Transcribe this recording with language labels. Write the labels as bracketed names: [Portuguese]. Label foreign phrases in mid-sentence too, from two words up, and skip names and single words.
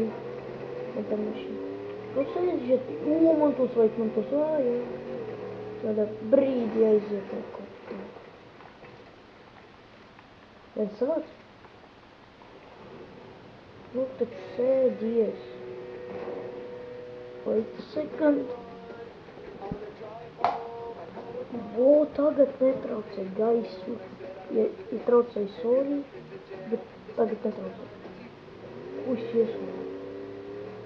[Latvian] Man tā mašīna. Kas aiziet? Man tos vajag, jā. Tādā brīdī aiziet kaut kā. Vai savāc? Nu, taču sēdies. [English] Wait a second. [Latvian] Tagad netraucē gaisu. Ja traucēja sorry, bet tagad netraucē. Puisis iesūta.